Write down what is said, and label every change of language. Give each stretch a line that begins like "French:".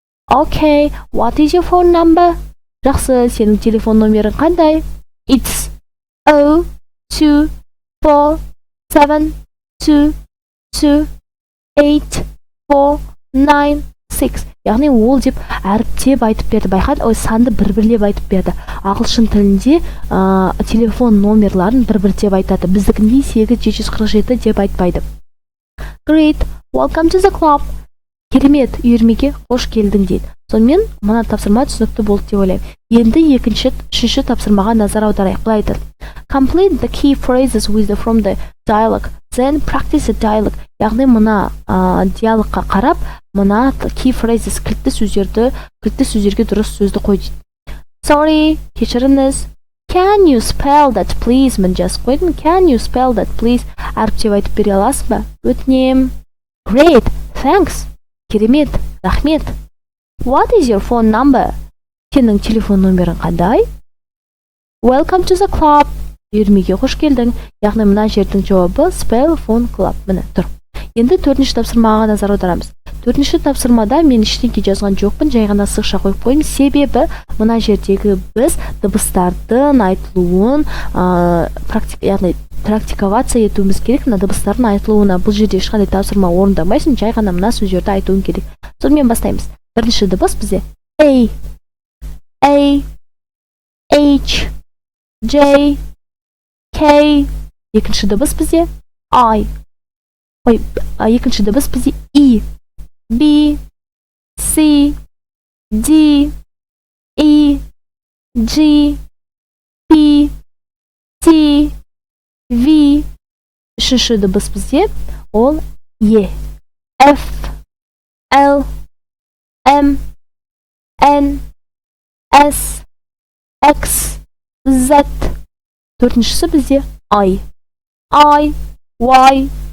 English: Okay, what is your phone number?
Kazakh: Жақсы, сенің телефон номерің қандай?
English: It's 02472284996.
Kazakh: Яғни ол деп әріптеп айтып берді. Байқат, санды бір-бірлеп айтып берді. Ағылшын тілінде телефон номерларын бір-бірлеп айтады. Біздікінде 8747 деп айтпайды.
English: Great, welcome to the club.
Kazakh: Керемет, үйірмеге қош келдің дейді. Сонымен мына тапсырма түсінікті болды деп ойлаймын. Енді үшінші тапсырмаға назар аударайық. Былай айтады.
English: Complete the key phrases from the dialogue, then practice the dialogue.
Kazakh: Яғни мына диалогқа қарап, мына key phrases, кілтті сөздерге дұрыс сөзді қой дейді.
English: Sorry,
Kazakh: кешіріңіз.
English: Can you spell that please?
Kazakh: Мен жазып қойдым.
English: Can you spell that please?
Kazakh: Әріп деп айтып бере аласыз ба? Өтінем.
English: Great, thanks.
Kazakh: Керемет, рахмет.
English: What is your phone number?
Kazakh: Сенің телефон номерің қандай?
English: Welcome to the club.
Kazakh: Үйірмеге қош келдің. Яғни мына жердің жауабы
English: spell phone club.
Kazakh: Міне тұр. Енді төртінші тапсырмаға назар аударамыз. Төртінші тапсырмада мен ештеңе жазған жоқпын, жай ғана сызықша қойып қойдым. Себебі мына жердегі біз дыбыстардың айтылуын яғни практиковация етуіміз керек. Мына дыбыстардың айтылуына бұл жерде ешқандай тапсырма орындамайсың, жай ғана мына сөздерді айтуың керек. Сонымен бастаймыз. Бірінші дыбыс бізде A, H, J, K. Екінші дыбыс бізде I. Екінші дыбыс бізде E, B, C, D, E, G, P, T, V. Үшінші дыбыс бізде ол E, F, L, M, N, S, X, Z. Төртіншісі бізде I, Y.